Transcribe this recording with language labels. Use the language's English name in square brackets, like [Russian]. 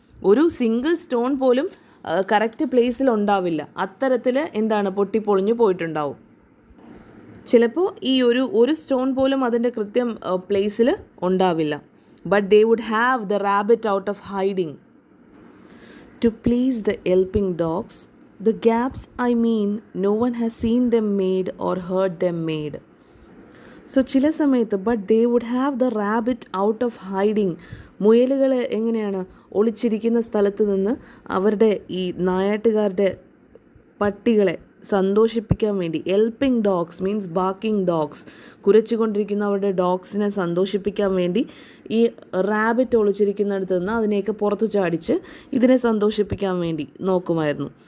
[Malayalam] ഒരു single stone പോലും correct പ്ലേസിൽ ഉണ്ടാവില്ല. അത്തരത്തിൽ എന്താണ്? പൊട്ടിപ്പൊളിഞ്ഞു പോയിട്ടുണ്ടാവും. ചിലപ്പോൾ ഈ ഒരു സ്റ്റോൺ പോലും അതിൻ്റെ കൃത്യം പ്ലേസിൽ ഉണ്ടാവില്ല. [English] But they would have the rabbit out of hiding to please the yelping dogs. The gaps, I mean, no one has seen them made or heard them made. So [Malayalam] ചില സമയത്ത് [English] But they would have the rabbit out of hiding. [Malayalam] മുയലുകൾ എങ്ങനെയാണ്? ഒളിച്ചിരിക്കുന്ന സ്ഥലത്ത് നിന്ന് അവരുടെ ഈ നായാട്ടുകാരുടെ പട്ടികളെ സന്തോഷിപ്പിക്കാൻ വേണ്ടി, [English] yelping dogs means barking dogs, [Malayalam] കുരച്ചുകൊണ്ടിരിക്കുന്ന അവരുടെ ഡോഗ്സിനെ സന്തോഷിപ്പിക്കാൻ വേണ്ടി ഈ റാബിറ്റ് ഒളിച്ചിരിക്കുന്നിടത്ത് നിന്ന് അതിനെയൊക്കെ പുറത്തു ചാടിച്ച് ഇതിനെ സന്തോഷിപ്പിക്കാൻ വേണ്ടി നോക്കുമായിരുന്നു.